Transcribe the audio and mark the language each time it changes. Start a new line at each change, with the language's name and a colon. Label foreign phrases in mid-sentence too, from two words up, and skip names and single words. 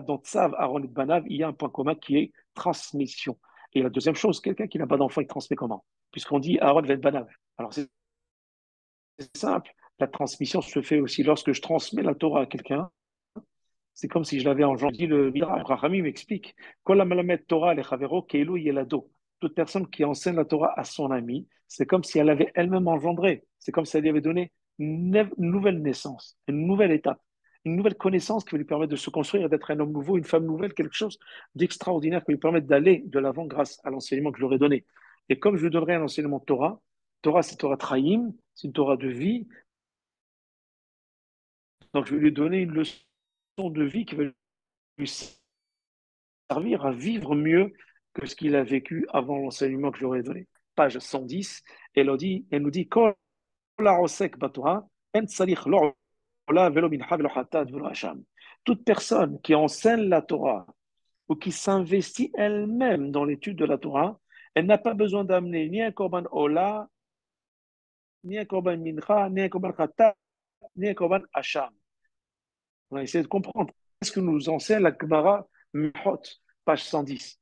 French: Dans tsav, Aaron et Banav, il y a un point commun qui est transmission. Et la deuxième chose, quelqu'un qui n'a pas d'enfant, il transmet comment? Puisqu'on dit Aaron et Banav. Alors c'est simple, la transmission se fait aussi lorsque je transmets la Torah à quelqu'un. C'est comme si je l'avais engendré. Le Midrash, Rachami m'explique.
Hebrew: כל המלמד תורה לחברו כאילו ילדו.
French: Toute personne qui enseigne la Torah à son ami, c'est comme si elle l'avait elle-même engendré. C'est comme si elle lui avait donné une nouvelle naissance, une nouvelle étape, une nouvelle connaissance qui va lui permettre de se construire et d'être un homme nouveau, une femme nouvelle, quelque chose d'extraordinaire qui va lui permettre d'aller de l'avant grâce à l'enseignement que je leur ai donné. Et comme je lui donnerai un enseignement Torah, Torah c'est
Hebrew: תורת חיים,
French: c'est une Torah de vie, donc je vais lui donner une leçon de vie qui va lui servir à vivre mieux que ce qu'il a vécu avant l'enseignement que j'aurais donné. Page 110, elle nous dit
Hebrew: כל העוסק בתורה אין צריך לא עולה ולא מנחה ולא חטאת ולא אשם.
French: Toute personne qui enseigne la Torah ou qui s'investit elle-même dans l'étude de la Torah, elle n'a pas besoin d'amener ni un
Hebrew: קרבן עולה,
French: ni un
Hebrew: קרבן מנחה,
French: ni un
Hebrew: קרבן חטאת,
French: ni un
Hebrew: קרבן אשם.
French: On va essayer de comprendre. Qu'est-ce que nous enseigne la Gemara Mehot, page 110.